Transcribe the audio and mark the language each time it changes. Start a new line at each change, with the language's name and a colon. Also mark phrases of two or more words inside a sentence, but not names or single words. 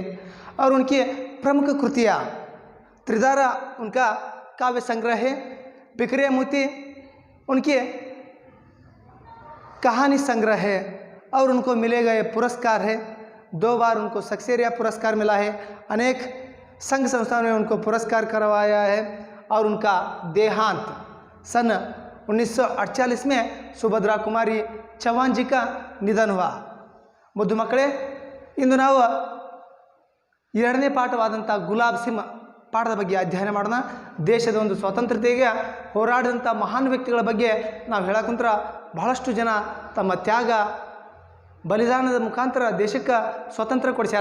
Hindi: और उनकी प्रमुख कृतियाँ त्रिधारा उनका काव्य संग्रह है, बिखरे मोती उनके कहानी संग्रह है और उनको मिले गए पुरस्कार है। 2 बार उनको सक्सेरिया पुरस्कार मिला है। अनेक संघ संस्थाओं ने उनको पुरस्कार करवाया है। और उनका देहांत सन 1948 में सुभद्रा कुमारी चौहान जी का निधन हुआ।
Kannada: ಮುದ್ದು ಮಕ್ಕಳೇ, ಇಂದು ನಾವು 2ನೇ ಪಾಠವಾದಂಥ ಗುಲಾಬ್ ಸಿಂಹ ಪಾಠದ ಬಗ್ಗೆ ಅಧ್ಯಯನ ಮಾಡೋಣ. ದೇಶದ ಒಂದು ಸ್ವಾತಂತ್ರ್ಯತೆಗೆ ಹೋರಾಡಿದಂಥ ಮಹಾನ್ ವ್ಯಕ್ತಿಗಳ ಬಗ್ಗೆ ನಾವು ಹೇಳಕ್ಕಂತರ ಬಹಳಷ್ಟು ಜನ ತಮ್ಮ ತ್ಯಾಗ ಬಲಿದಾನದ ಮುಖಾಂತರ ದೇಶಕ್ಕೆ ಸ್ವಾತಂತ್ರ್ಯ ಕೊಡಿಸ್ಯಾರ.